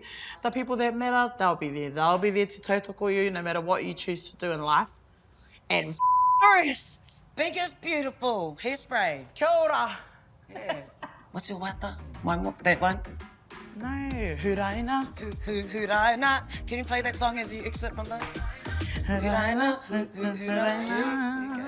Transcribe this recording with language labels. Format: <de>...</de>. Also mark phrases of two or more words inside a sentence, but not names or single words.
<en>The people that matter, they'll be there. They'll be there to tautoko you no matter what you choose to do in life. And the rest. Big is beautiful. Hairspray.</en> <mi>Kia ora.</mi> <en>Yeah. What's your wata? That one? No, huraina. Huraina. Can you play that song as you exit from this? Huraina. Huraina.</en>